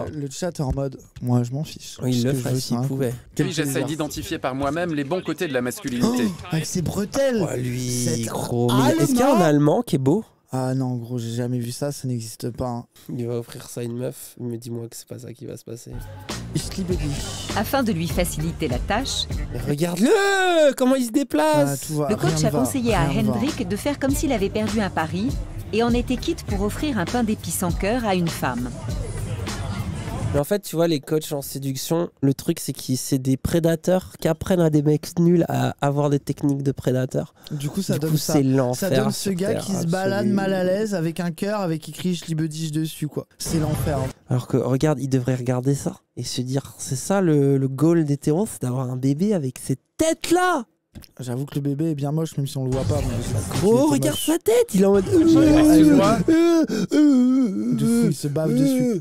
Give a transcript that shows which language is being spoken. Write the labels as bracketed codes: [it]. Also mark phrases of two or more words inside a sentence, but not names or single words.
[fr] le chat est en mode, moi je m'en fiche. Oui, il Ce le que je ferait veux, s'il c'est un pouvait. Quel Puis j'essaie plaisir. d'identifier par moi-même les bons côtés de la masculinité. Oh, avec ses bretelles. Oh, lui, Cet gros. Mais est-ce qu'il y a un Allemand Allemand qui est beau? Ah non, gros, j'ai jamais vu ça, ça n'existe pas. Hein. Il va offrir ça à une meuf, mais dis-moi que c'est pas ça qui va se passer. [de] Ich liebe dich. [fr] Afin de lui faciliter la tâche, Mais regarde-le! Comment il se déplace! Ah, tout va, le rien coach ne a va, conseillé à rien ne va. Hendrik de faire comme s'il avait perdu un pari et en était quitte pour offrir un pain d'épices sans cœur à une femme. Mais en fait, tu vois, les coachs en séduction, le truc, c'est que c'est des prédateurs qui apprennent à des mecs nuls à avoir des techniques de prédateurs. Du coup, ça Du donne coup, ça. c'est l'enfer. Ça donne ce sur gars Terre, qui se balade absolu. mal à l'aise avec un cœur avec écrit Je [de] liebe dich [fr] dessus, quoi. C'est l'enfer. Alors que, regarde, il devrait regarder ça et se dire, c'est ça le goal d'hétéro, c'est d'avoir un bébé avec cette tête-là! J'avoue que le bébé est bien moche, même si on le voit pas. mais c'est- il Oh, était regarde moche. sa tête! Il est en mode. Excuse-moi. De fou, il se bave dessus.